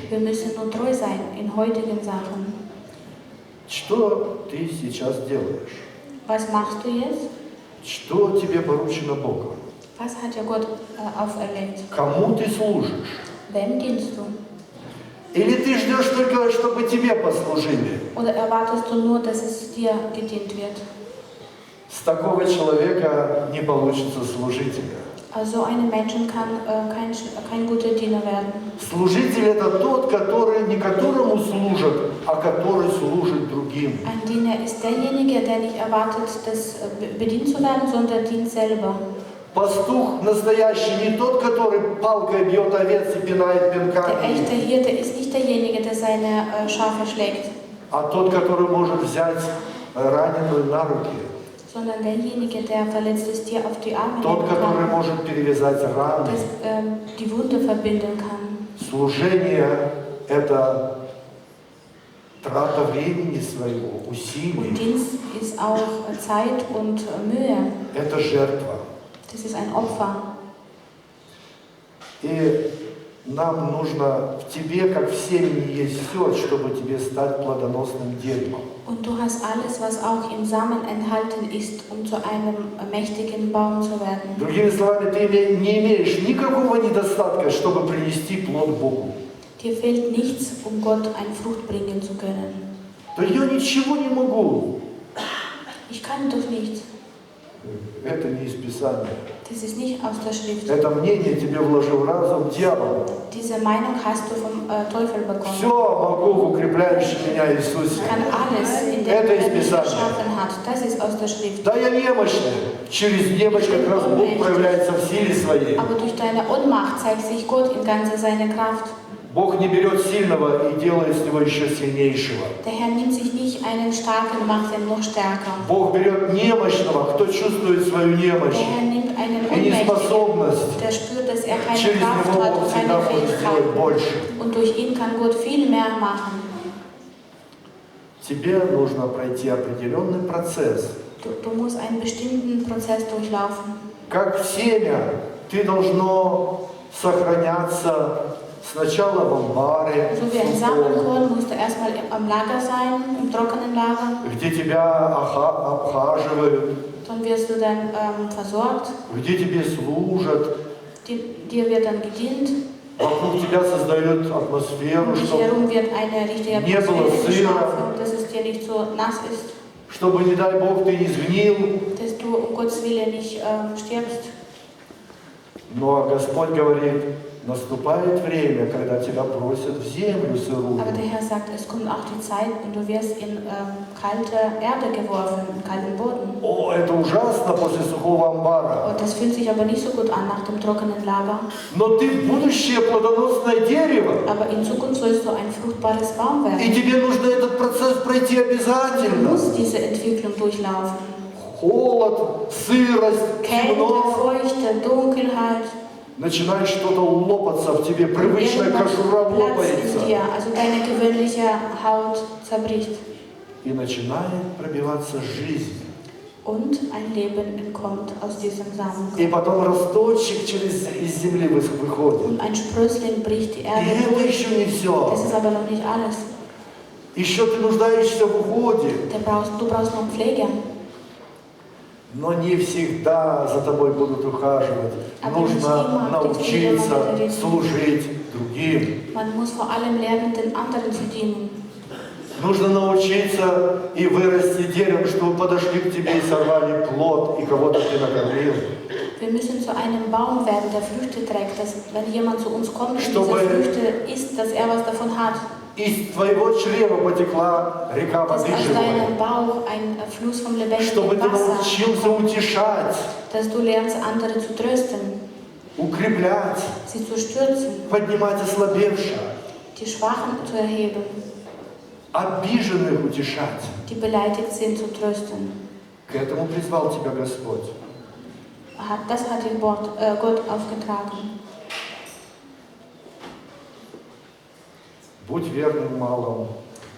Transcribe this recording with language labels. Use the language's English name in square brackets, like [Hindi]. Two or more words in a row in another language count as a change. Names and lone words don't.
[German] Wir müssen nur treu sein in heutigen Sachen. [Russian] Что ты сейчас делаешь? [German] Was machst du jetzt? [Russian] Что тебе поручено Богом? [German] Was hat dir Gott auferlegt? [Russian] Кому ты служишь? [German] Wem dienst du? [Russian] Или ты ждешь только, чтобы тебе послужили? [German] Oder erwartest du nur, dass es dir gedient wird? [Russian] С такого человека не получится служителя. [German] Also so ein Menschen kann kein guter Diener werden. [Russian] Служитель — это тот, который не которому служат, а который служит другим. [German] Ein Diener ist derjenige, der nicht erwartet, bedient zu werden, sondern dient selber. [Russian] Пастух настоящий не тот, который палкой бьет овец и пинает [German] Der [Russian] пинками, [German] echte Hirte ist nicht derjenige, der seine Schafe schlägt, [Russian] а тот, который может взять раненую на руки, [German] sondern derjenige, der verletztes Tier auf die Arme [Russian] тот, [German] nehmen [Russian] который [German] kann, [Russian] может перевязать раны. [German] das die Wunde verbinden kann. [Russian] Служение — это трата времени своего, [German] Und [Russian] усилий, [German] Dienst ist auch Zeit und Mühe. [Russian] это жертва. [German] Das ist ein Opfer. [Russian] И нам нужно в тебе, как в семени, есть все, чтобы тебе стать плодоносным деревом. [German] Und du hast alles, was auch im Samen enthalten ist, um zu einem mächtigen Baum zu werden. [Russian] Другими словами, ты не имеешь никакого недостатка, чтобы принести плод Богу. [German] Dir fehlt nichts, um Gott eine Frucht bringen zu können. [Russian] То я ничего не могу. [German] Ich kann doch nichts. [Russian] Это не из Писания. [German] Das ist nicht aus der Schrift. [Russian] Это мнение тебе вложил разум дьявол. [German] Diese Meinung hast du vom Teufel [Russian] Все [German] bekommen. [Russian] могу в укрепляющем меня Иисусе. [German] Ich kann alles, in dem [Russian] Это из [German] er mich [Russian] Писания. [German] geschaffen hat. Das ist aus der Schrift. [Russian] Да, я немощный. Через немощь как раз Бог проявляется в силе своей. [German] Aber durch deine Ohnmacht zeigt sich Gott in ganzer seiner Kraft. [Russian] Бог не берет сильного и делает с него еще сильнейшего. [German] Der Herr nimmt sich nicht einen Starken und macht ihn noch stärker. [Russian] Бог берет немощного, кто чувствует свою немощь [German] Der Herr nimmt einen [Russian] и [German] Ohnmächtigen, [Russian] неспособность. [German] der spürt, dass er keine [Russian] Через [German] Kraft [Russian] него [German] hat [Russian] Бог [German] und [Russian] всегда [German] keine [Russian] может сделать [German] Fähigkeiten. [Russian] больше. [German] Und durch ihn kann Gott viel mehr machen. [Russian] Тебе нужно пройти определенный процесс. [German] Du musst einen bestimmten Prozess durchlaufen. [Russian] Как семя, ты должно сохраняться сначала в амбаре, [German] So wie ein [Russian] сухом, [German] Samenkorn musst du erstmal am Lager sein, im trockenen Lager. [Russian] где тебя обхаживают, [German] Dann wirst du dann versorgt. [Russian] где тебе служат, [German] Dir wird dann gedient. [Russian] вокруг тебя создают атмосферу, [German] Um dich herum wird eine richtige [Russian] Не было [German] Atmosphäre [Russian] сыра. [German] geschaffen, dass es dir nicht so nass ist, [Russian] чтобы, не дай Бог, ты не сгнил. [German] dass du um Gottes Willen nicht stirbst. [Russian] Но Господь говорит, наступает время, когда тебя бросят в землю сырую. [German] Aber der Herr sagt, es kommt auch die Zeit und du wirst in kalte Erde geworfen, in kalten Boden. [Russian] О, это ужасно после сухого амбара. [German] Und das fühlt sich aber nicht so gut an nach dem trockenen Lager. [Russian] Но ты будущее плодоносное дерево. [German] Aber in Zukunft sollst du ein fruchtbares Baum [Russian] И [German] werden. [Russian] тебе нужно этот процесс пройти [German] Du [Russian] обязательно. [German] musst diese Entwicklung durchlaufen. [Russian] Холод, сырость, [German] Kälte, [Russian] темно. [German] Feuchte, Dunkelheit. [Russian] Начинает что-то лопаться в тебе, привычная [German] Irgendwas [Russian] кожура [German] platzt in [Russian] лопается. [German] dir, also deine gewöhnliche Haut zerbricht. [Russian] И начинает пробиваться жизнь. [German] Und ein Leben entkommt aus diesem Samen. [Russian] И потом росточек из земли выходит. [German] Und ein Sprössling bricht die [Russian] И [German] Erde [Russian] это [German] durch. [Russian] еще не все. [German] Das ist aber noch nicht alles. [Russian] Еще ты нуждаешься в уходе. [German] Du brauchst noch Pflege. [Russian] Но не всегда за тобой будут ухаживать. Нужно научиться служить другим. [German] Man muss vor allem lernen, den anderen zu dienen. [Russian] Нужно научиться и вырасти деревом, чтобы подошли к тебе и сорвали плод, и кого-то ты накормил. [German] Wir müssen zu einem Baum werden, der Früchte trägt, dass wenn jemand zu uns kommt und diese [Russian] Чтобы- [German] Früchte isst, dass er was davon hat. [Russian] Из твоего чрева потекла река [German] Dass [Russian] воды [German] aus [Russian] живой. [German] deinem Bauch ein Fluss vom [Russian] Чтобы [German] lebendigen [Russian] ты [German] Wasser, [Russian] научился утешать, [German] dass du lernst, andere zu trösten, [Russian] укреплять, [German] sie zu stürzen, [Russian] поднимать ослабевших, [German] die Schwachen zu erheben, [Russian] обиженных утешать. [German] die beleidigt sind, zu trösten. [Russian] К этому призвал тебя Господь. [German] Das hat dir Gott aufgetragen. [Russian] Будь верным в малом.